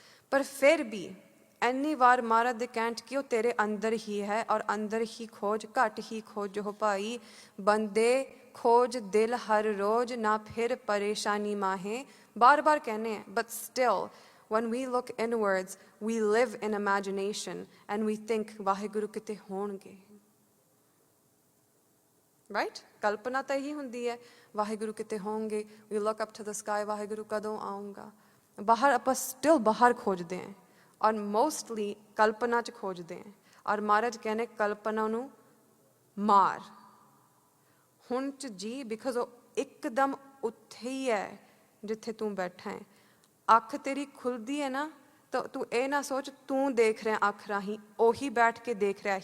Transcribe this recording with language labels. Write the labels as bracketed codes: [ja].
[pa] ਪਰ ਫਿਰ ਵੀ ਇੰਨੀ ਵਾਰ ਮਹਾਰਾਜ ਦੇ ਕਹਿਣ 'ਚ ਕਿ ਉਹ ਤੇਰੇ ਅੰਦਰ ਹੀ ਹੈ, ਔਰ ਅੰਦਰ ਹੀ ਖੋਜ, ਘੱਟ ਹੀ ਖੋਜੋ ਭਾਈ। ਬੰਦੇ ਖੋਜ ਦਿਲ ਹਰ ਰੋਜ਼, ਨਾ ਫਿਰ ਪਰੇਸ਼ਾਨੀ ਮਾਹੇ। ਬਾਰ ਬਾਰ ਕਹਿੰਦੇ हैं, [en] but still when we look inwards we live in imagination and we think [pa] Waheguru ਕਿਤੇ ਹੋਣਗੇ। ਰਾਈਟ? ਕਲਪਨਾ ਤਾਂ ਇਹੀ ਹੁੰਦੀ ਹੈ, ਵਾਹਿਗੁਰੂ ਕਿਤੇ ਹੋਣਗੇ। [en] we look up to the sky, [pa] Waheguru ਕਦੋਂ ਆਊਂਗਾ। ਬਾਹਰ ਆਪਾਂ ਸਟਿਲ ਬਾਹਰ ਖੋਜਦੇ ਹਾਂ, ਔਰ ਮੋਸਟਲੀ ਕਲਪਨਾ 'ਚ ਖੋਜਦੇ ਹਾਂ। ਔਰ ਮਹਾਰਾਜ ਕਹਿੰਦੇ ਕਲਪਨਾ ਨੂੰ ਮਾਰ ਹੁਣ 'ਚ ਜੀ, ਬਿਕਾਜ਼ ਉਹ ਇੱਕਦਮ ਉੱਥੇ ਹੀ ਹੈ ਜਿੱਥੇ ਤੂੰ ਬੈਠਾ ਹੈ। ਅੱਖ ਤੇਰੀ ਖੁੱਲਦੀ ਹੈ ਨਾ, ਤਾਂ ਤੂੰ ਇਹ ਨਾ ਸੋਚ ਤੂੰ ਦੇਖ ਰਿਹਾ ਅੱਖ ਰਾਹੀਂ, ਉਹੀ ਬੈਠ ਕੇ ਦੇਖ ਰਿਹਾ।